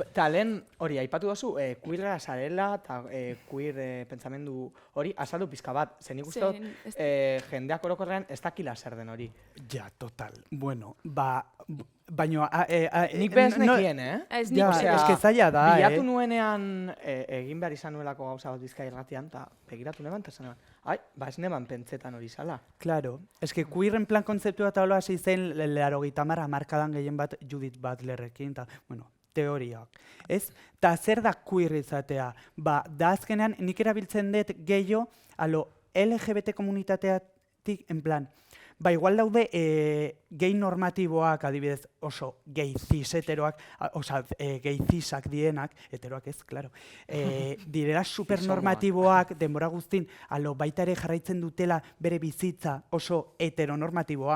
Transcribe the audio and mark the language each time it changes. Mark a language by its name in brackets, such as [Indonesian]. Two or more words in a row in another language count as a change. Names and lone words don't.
[Basque] Ta lehen hori, aipatu dozu, queerra zarela eta queer pentsamendu hori azaldu pizka bat. Zen nik uste dut, jendeak orokorrean ez dakila zer den hori. Ja, total. Bueno, baino... Nik bez nekien, Ez nik [Spanish] es que [Basque] zaila da, bilatu nuenean egin behar izan nuelako gauza bat Bizkaia irratian, eta begiratu neban, eta esan ai, ez neban pentsetan hori zala. [Spanish] Claro, es que queer en plan [Basque] kontzeptua eta hola hasi zen 80 hamarkadan gehien bat Judith Butlerrekin, eta, bueno, teoriak, ez? Ta zer da queer izatea? Da azkenean nik erabiltzen dut gehiago alo LGBT komunitateatik, [Spanish] en plan, [Basque] igual daude gay normatiboak, adibidez, oso gay cis heteroak, oza, gay cisak dienak, heteroak ez, claro, direla supernormatiboak, denbora guztin, alo baita ere jarraitzen dutela bere bizitza oso heteronormatiboa.